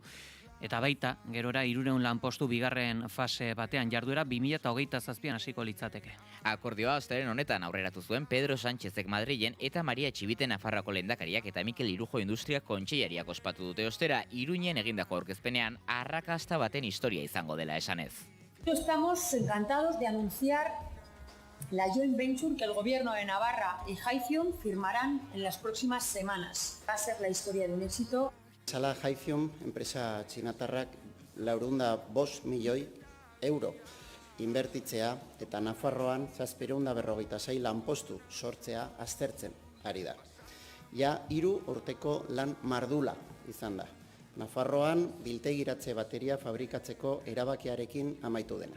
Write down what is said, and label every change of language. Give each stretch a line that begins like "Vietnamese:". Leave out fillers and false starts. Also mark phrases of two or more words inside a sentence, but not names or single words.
Basque: Eta baita, gerora 300 lanpostu bigarren fase batean jarduera 2027an hasiko litzateke. Akordioa ostaren honetan aurreratu zuen Pedro Sánchezek Madrilen eta Maria Txibite Nafarroako lehendakariak eta Mikel Irujo Industria kontseilariak ospatu dute ostera Iruñen egindako aurkezpenean arrakasta baten historia izango dela esanez.
Spanish: Estamos encantados de anunciar la
English: joint venture
Spanish: que el gobierno de Navarra y Haithium firmarán en las próximas semanas. Va a ser la historia de un éxito.
Basque: Sala Haithium, enpresa txinatarrak 405 milioi euro inbertitzea eta Nafarroan 756 lanpostu sortzea aztertzen ari da. Ja 3 urteko lan mardula izan da. Nafarroan biltegiratze bateria fabrikatzeko erabakiarekin amaitu dena.